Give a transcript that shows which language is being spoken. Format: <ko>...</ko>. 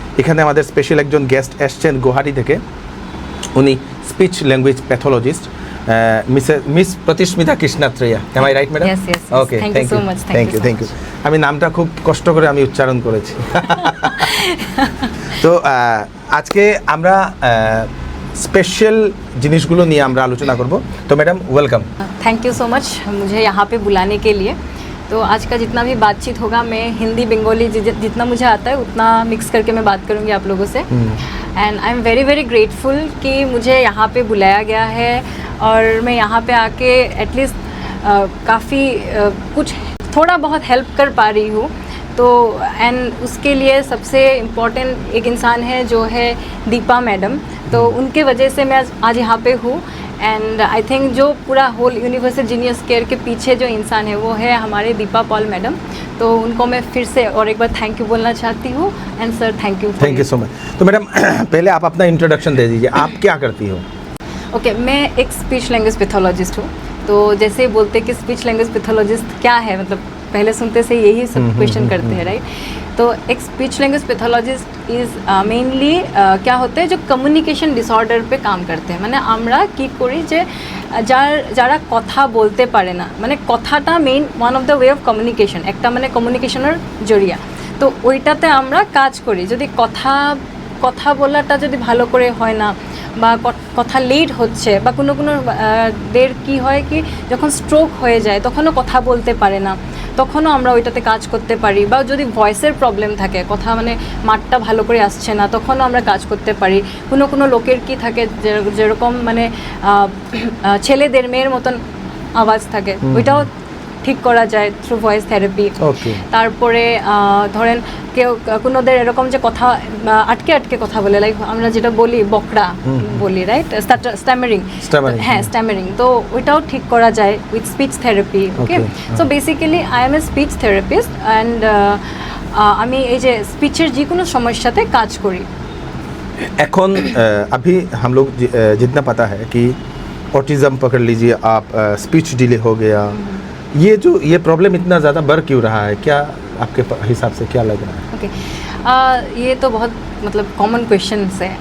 <bn>এখানে আমাদের স্পেশাল একজন গেস্ট এসছেন গুয়াহাটি থেকে, উনি speech language pathologist miss প্রতিস্মিতা কৃষ্ণাত্রেয়া।</bn> <en>Am I right madam? Okay, thank you.</en> <bn>আমি নামটা খুব কষ্ট করে আমি উচ্চারণ করেছি। তো আজকে আমরা স্পেশাল জিনিসগুলো নিয়ে আমরা আলোচনা করব। তো madam welcome.</bn> <en>thank you so much</en> <hi>मुझे यहाँ पे बुलाने के लिए। तो आज का जितना भी बातचीत होगा मैं हिंदी बंगाली जितना मुझे आता है उतना मिक्स करके मैं बात करूँगी आप लोगों से।</hi> <en>and I am very very grateful</en> <hi>कि मुझे यहाँ पे बुलाया गया है, और मैं यहाँ पे आके एटलीस्ट काफ़ी कुछ थोड़ा बहुत हेल्प कर पा रही हूँ। तो एंड उसके लिए सबसे इम्पोर्टेंट एक इंसान है जो है दीपा मैडम, तो उनके वजह से मैं आज यहाँ पे हूँ।</hi> <en>and I think</en> <hi>जो पूरा होल यूनिवर्सल जीनियस केयर के पीछे जो इंसान है वो है हमारे दीपा पॉल मैडम। तो उनको मैं फिर से और एक बार थैंक यू बोलना चाहती हूँ।</hi> <en>And sir thank you so much.</en> <hi>तो मैडम पहले आप अपना इंट्रोडक्शन दे दीजिए, आप क्या करती हो? ओके, मैं एक स्पीच लैंग्वेज पैथोलॉजिस्ट हूँ। तो जैसे बोलते कि स्पीच लैंग्वेज पैथोलॉजिस्ट क्या है, मतलब पहले सुनते से यही सब क्वेश्चन करते हैं, राइट? तो एक speech language pathologist is mainly क्या होते हैं जो कम्युनिकेशन डिसऑर्डर पे काम करते हैं।</hi> <bn>মানে আমরা কি করি যে যারা কথা বলতে পারে না, মানে কথাটা</bn> <en>main one of the way of communication,</en> <bn>একটা মানে কমিউনিকেশনের জরিয়া। তো ওইটাতে আমরা কাজ করি। যদি কথা বলাটা যদি ভালো করে হয় না, বা কথা লেট হচ্ছে, বা কোনো দের কি হয় কি যখন স্ট্রোক হয়ে যায় তখনও কথা বলতে পারে না, তখনও আমরা ওইটাতে কাজ করতে পারি। বা যদি ভয়েসের প্রবলেম থাকে, কথা মানে মাঠটা ভালো করে আসছে না, তখনও আমরা কাজ করতে পারি। কোনো লোকের কি থাকে যেরকম মানে ছেলেদের মেয়ের মতন আওয়াজ থাকে, ওইটাও ঠিক করা যায় থ্রু ভয়েস থেরাপি। তারপরে ধরেন কেউ কোনোদের এরকম যে কথা আটকে কথা বলে, লাইক আমরা যেটা বলি বকরা বলি, রাইট? স্ট্যামারিং, হ্যাঁ স্ট্যামারিং, তো ওইটাও ঠিক করা যায় with speech therapy.</bn> <en>okay, so basically I am a speech therapist,</en> <bn>and আমি এই যে স্পিচের যে কোনো সমস্যাতে কাজ করি।</bn> <hi>এখন अभी हम लोग जितना पता है कि ऑटिज़म पकड़ लीजिए आप, स्पीच डिले हो गया, ये प्रॉब्लम इतना ज़्यादा बढ़ क्यों रहा है? क्या आपके हिसाब से क्या लग रहा है? ओके, ये तो बहुत मतलब कॉमन क्वेश्चन है।</hi>